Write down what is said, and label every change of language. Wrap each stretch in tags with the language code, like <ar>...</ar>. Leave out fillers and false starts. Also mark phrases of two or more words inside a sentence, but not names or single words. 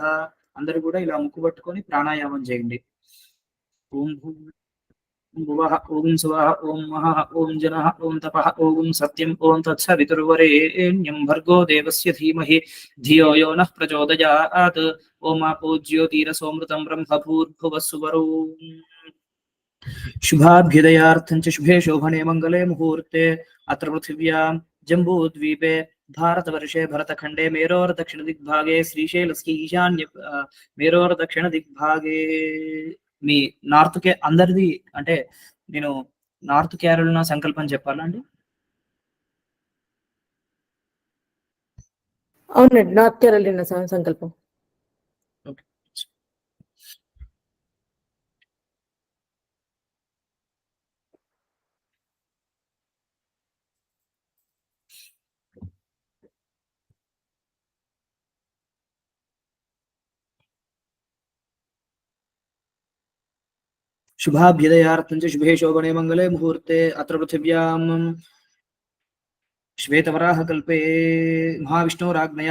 <te>అందరూ కూడా ఇలా ముక్కు పట్టుకొని ప్రాణాయామం చేయండి.</te> <sa>ఓం భువః, ఓం సువః, ఓం మహః, ఓం జనః, ఓం తపః, ఓం సత్యం, ఓం తత్సవితుర్వరేణ్యం భర్గో దేవస్య ధీమహి ధియో యో నః ప్రచోదయాత్. ఓం ఆపో జ్యోతిరసోమృతం బ్రహ్మ భూర్భువః సువరో. शुभाभ्युदयार्थं च शुभे शोभने मंगले मुहूर्ते अत्र पृथिव्यां जम्बूद्वीपे भारतवर्षे भरतखंडे मेरोर दक्षिण दिग्भागे श्रीशैलस्य ईशान्य मेरोर दक्षिण दिग्भागे.</sa> <te>మీ నార్త్ కే అందరిది అంటే నేను నార్త్ కేరళ సంకల్పం చెప్పాలండి. అవునండి, నార్త్ కేరళ సంకల్పం.</te> <sa>शुभाभ्युदयार्थं च शुभे शोभने मंगले मुहूर्ते अत्र पृथिव्यां श्वेतवराहकल्पे महाविष्णोराज्ञया</sa>